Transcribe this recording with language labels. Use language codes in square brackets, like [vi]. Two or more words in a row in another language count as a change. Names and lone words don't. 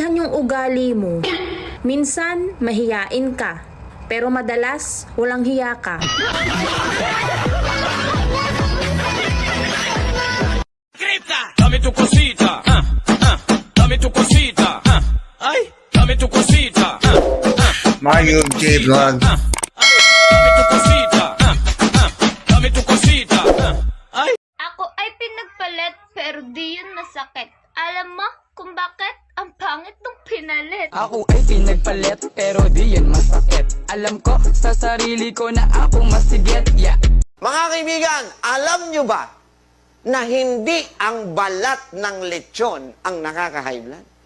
[tl] ang ugali mo. Minsan, mahiyain ka. Pero madalas, walang hiya ka. [es] Dame tu cosita, dame tu cosita, ay, dame tu cosita, Mario J. Vlog. dame tu cosita, dame tu cosita, ay. [tl] Ako ay pinagpalit pero di yun masakit. Alam mo kung bakit? Ang pangit nung pinalit. Ako ay pinagpalit pero di yan masakit. Alam ko sa sarili ko na ako masigit. Yeah. Mga kaibigan, alam nyo ba na hindi ang balat ng lechon ang nakaka- [en] high blood?